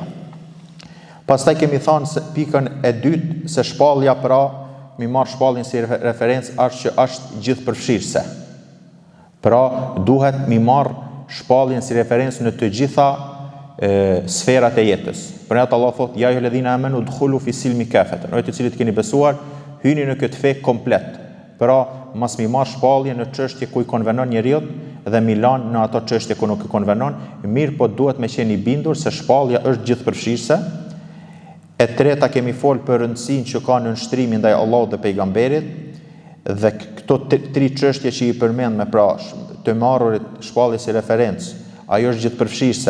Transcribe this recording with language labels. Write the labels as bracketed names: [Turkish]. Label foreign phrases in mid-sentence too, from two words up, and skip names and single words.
[Albanian] Pastaj kemi thënë se pikën e dytë se shpallja pra mi marr shpalljen si referencë është që është gjithëpërfshirëse. Pra duhet mi marr shpalljen si referencë në të gjitha sferat e jetës. Për atë Allah thot, [Arabic] يا أيها الذين آمنوا ادخلوا في السلم كافة. [Albanian] O të cilët keni besuar, hyni në këtë fe komplet. Pra, mos mi marr shpallje në çështje ku i konvenon njeriu dhe mi lan në ato çështje ku nuk i konvenon, mirë po duhet me qenë i bindur se shpallja është gjithëpërfshirëse. E treta kemi fol për rëndësinë që ka në nshtrimin ndaj Allahut dhe pejgamberit, dhe këto 3 çështje që i përmend me pra të marrurit shpallje si referencë, ajo është gjithëpërfshirëse.